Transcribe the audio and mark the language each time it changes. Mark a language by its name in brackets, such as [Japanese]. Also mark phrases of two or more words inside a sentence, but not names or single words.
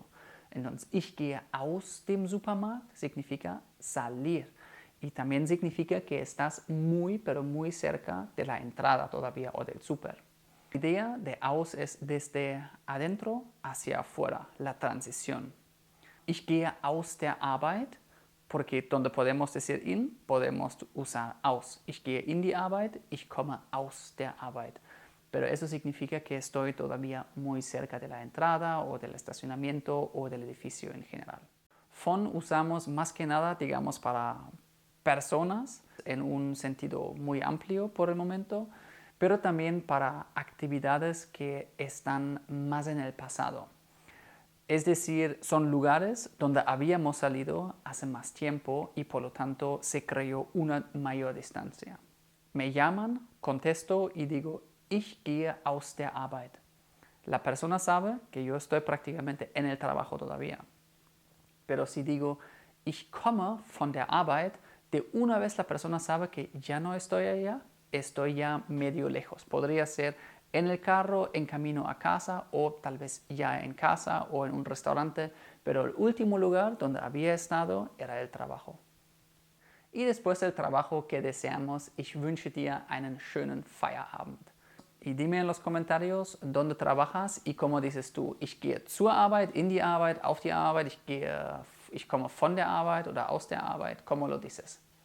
[Spanish] Entonces, [German] ich gehe aus dem Supermarkt [Spanish] significa salir y también significa que estás muy, pero muy cerca de la entrada todavía o del súper. La idea de aus es desde adentro hacia afuera, la transición. [German] Ich gehe aus der Arbeit, [Spanish] porque donde podemos decir in, podemos usar aus. [German] Ich gehe in die Arbeit, ich komme aus der Arbeit. [Spanish] Pero eso significa que estoy todavía muy cerca de la entrada o del estacionamiento o del edificio en general. Von usamos más que nada, digamos, para personas en un sentido muy amplio por el momento, pero también para actividades que están más en el pasado. Es decir, son lugares donde habíamos salido hace más tiempo y por lo tanto se creó una mayor distancia. Me llaman, contesto y digo, [German] ich gehe aus der Arbeit. [Spanish] La persona sabe que yo estoy prácticamente en el trabajo todavía. Pero si digo, [German] ich komme von der Arbeit, [Spanish] de una vez la persona sabe que ya no estoy allá, estoy ya medio lejos. Podría ser en el carro, en camino a casa o tal vez ya en casa o en un restaurante, pero el último lugar donde había estado era el trabajo. Y después del trabajo que deseamos, [German] ich wünsche dir einen schönen Feierabend. [Spanish] Y dime en los comentarios dónde trabajas y cómo dices tú, [German] ich gehe zur Arbeit, in die Arbeit, auf die Arbeit, ich komme von der Arbeit oder aus der Arbeit, [Spanish] ¿cómo lo dices?